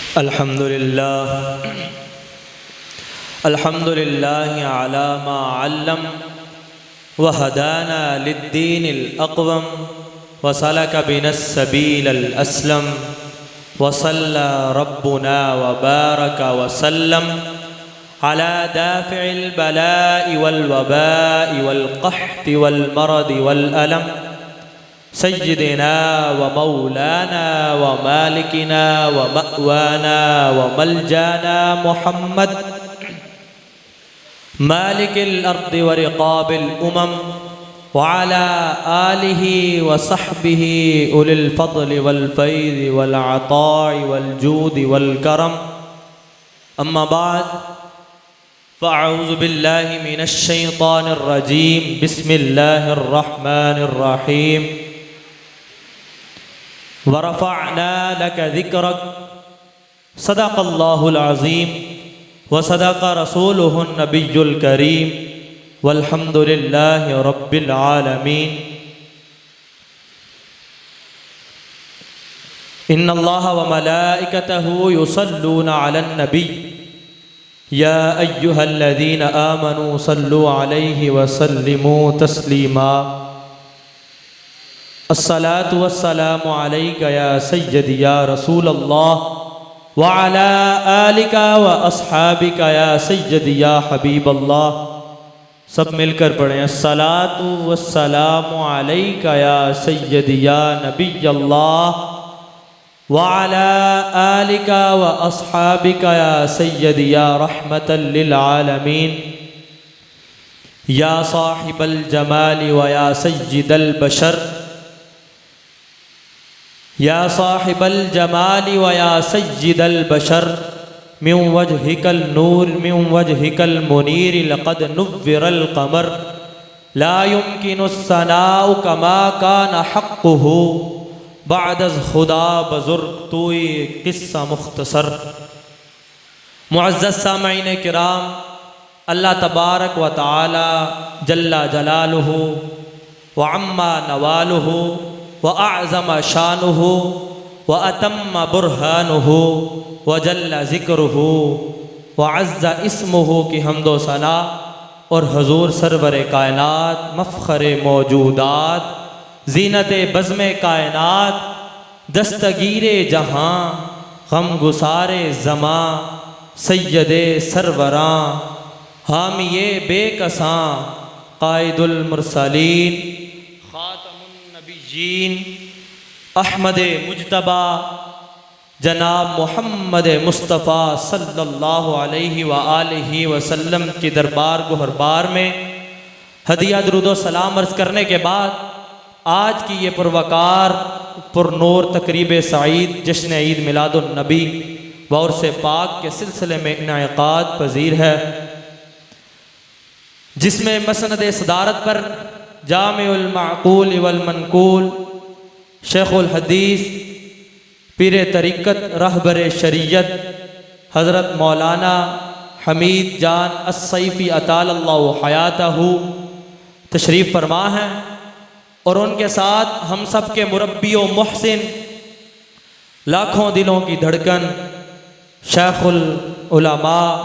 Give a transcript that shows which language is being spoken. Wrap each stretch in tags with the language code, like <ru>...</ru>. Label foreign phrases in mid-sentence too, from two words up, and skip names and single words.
<ar>الحمد لله على ما علم وهدانا للدين الأقوم وسلك بنا السبيل الأسلم وصلى ربنا وبارك وسلم على دافع البلاء والوباء والقحط والمرض والألم سيدنا ومولانا ومالكنا ومأوانا وملجانا محمد مالك الأرض ورقاب الأمم وعلى آله وصحبه أولي الفضل والفيض والعطاء والجود والكرم. أما بعد فأعوذ بالله من الشيطان الرجيم. بسم الله الرحمن الرحيم. ورفعنا لك ذكرك. صدق الله العظيم وصدق رسوله النبي الكريم. والحمد لله رب العالمين. إن الله وملائكته يصلون على النبي يا أيها الذين آمنوا صلوا عليه وسلموا تسليما. الصلاة والسلام عليك يا سيدي يا رسول الله وعلى آلك وأصحابك يا سيدي يا حبيب الله.</ar> <ur>سب مل کر پڑھیں</ur> <ar>الصلاة والسلام عليك يا سيدي يا نبي الله وعلى آلك وأصحابك يا سيدي يا رحمة للعالمين. يا صاحب الجمال ويا سيد البشر يا صاحب الجمال ويا سيد البشر من وجهك النور من وجهك المنير لقد نور القمر لا يمكن الثناء كما كان حقه</ar> <fa>بعد از خدا بزرگ توئی قصه مختصر.</fa> <ur>معزز سامعین کرام,</ur> <ar>الله تبارك وتعالى جل جلاله وعم نواله وأعظم شأنه وأتم برهانه وجل ذكره و عز اسمه</ar> <ur>کی حمد و ثنا اور حضور سرور کائنات مفخر موجودات زینت بزم کائنات دستگیر جہاں غم غسار زماں سید سروراں حامی بیکساں</ur> <ar>قائد المرسلین خاتم النبیین</ar> <ur>احمد مجتبیٰ جناب محمد مصطفیٰ</ur> <ar>صلی اللہ علیہ وآلہ وسلم</ar> <ur>کی دربار گہربار میں ہدیہ درود و سلام عرض کرنے کے بعد آج کی یہ پروقار پرنور تقریب سعید جشن عید میلاد النبی و عرس پاک کے سلسلے میں انعقاد پذیر ہے, جس میں مسند صدارت پر</ur> <ar>جامع المعقول والمنقول</ar> <ur>شیخ الحدیث پیر طریقت رہبر شریعت حضرت مولانا حمید جان السیفی</ur> <ar>أطال الله حياته</ar> <ur>تشریف فرما ہیں اور ان کے ساتھ ہم سب کے مربی و محسن لاکھوں دلوں کی دھڑکن شیخ العلماء</ur>